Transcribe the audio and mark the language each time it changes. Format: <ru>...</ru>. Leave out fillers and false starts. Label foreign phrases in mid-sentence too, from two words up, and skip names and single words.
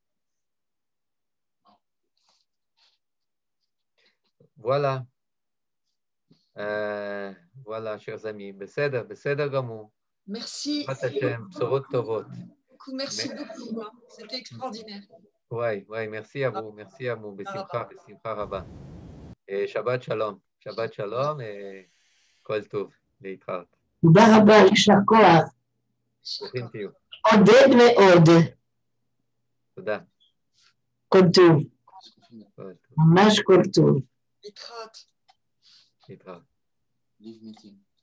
<fr>Voilà. Voilà, chers amis.</fr> <he>בסדר גמור.</he> <fr>Merci. Merci beaucoup. C'était extraordinaire. Oui, merci à vous. Merci à vous.</fr> <he>בשמחה רבה.</he> <fr>Et</fr> <he>שבת שלום. שבת שלום et כל טוב. להתראות. תודה רבה, יישר כוח. ברוכים תהיו. עודד מאוד. תודה. כל טוב. ממש כל טוב. Litrat. Petra.</he> <en>Leave meeting.</en>